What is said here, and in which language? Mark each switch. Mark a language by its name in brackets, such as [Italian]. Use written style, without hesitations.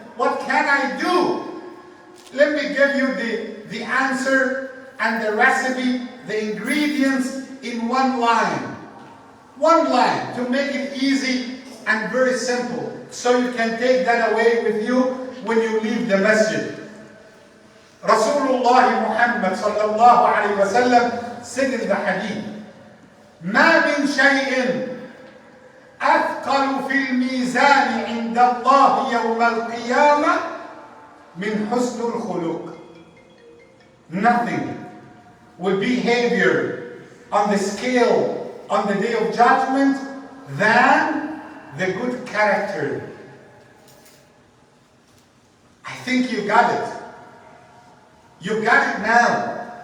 [English] What can I do? Let me give you the answer and the recipe, the ingredients in one line. One line to make it easy and very simple, so you can take that away with you when you leave the masjid. Rasulullah Muhammad sallallahu alayhi wa sallam said in the hadith, [Arabic] ما من شيء أثقل في الميزان عند الله يوم القيامة من حسن الخلق. [English] Nothing will be heavier on the scale on the day of judgment than the good character. I think you got it. You got it now.